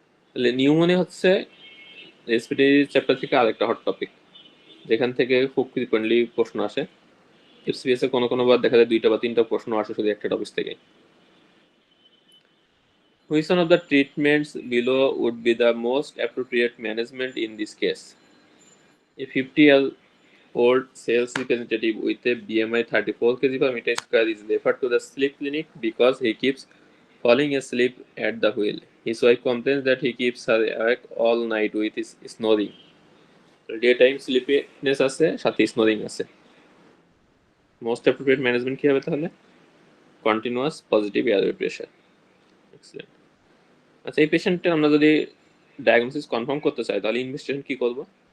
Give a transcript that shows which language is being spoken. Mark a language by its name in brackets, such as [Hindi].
[Bangla] তাহলে নিউমোনিয়া হচ্ছে respiratory chapter থেকে আরেকটা হট টপিক, যেখান থেকে খুব ফ্রিকোয়েন্টলি প্রশ্ন আসে। এফসিবিএস এ কোনো বার দেখা যায় 2টা বা 3টা প্রশ্ন আসে শুধু একটা টপিক থেকে। [English] Which one of the treatments below would be the most appropriate management in this case? A 50-year-old sales representative with a BMI 34 kg per meter square is referred to the sleep clinic because he keeps falling asleep at the wheel. His wife complains that he keeps her awake all night with his snoring. [Bangla] Daytime sleepiness আছে, সাথে snoring আছে। Most appropriate management কি হবে তাহলে? Continuous positive airway pressure. Excellent. আচ্ছা, এই পেশেন্টের আমরা যদি ডায়াগনোসিস কনফার্ম করতে চাই তাহলে ইনভেস্টিগেশন কি করব?